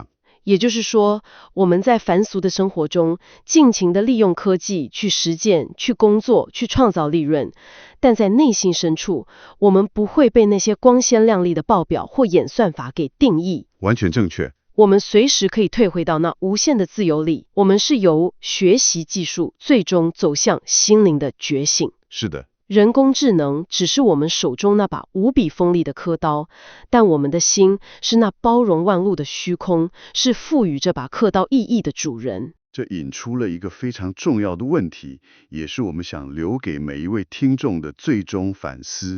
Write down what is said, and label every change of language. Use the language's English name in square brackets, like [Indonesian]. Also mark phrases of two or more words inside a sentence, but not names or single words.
[Chinese] 也就是說，我們在凡俗的生活中，盡情地利用科技去實踐、去工作、去創造利潤，但在內心深處，我們不會被那些光鮮亮麗的報表或演算法給定義。完全正確。我們隨時可以退回到那無限的自由裡。我們是由學習技術，最終走向心靈的覺醒。是的。人工智能只是我們手中那把無比鋒利的刻刀，但我們的心是那包容萬物的虛空，是賦予這把刻刀意義的主人。這引出了一個非常重要的問題，也是我們想留給每一位聽眾的最終反思。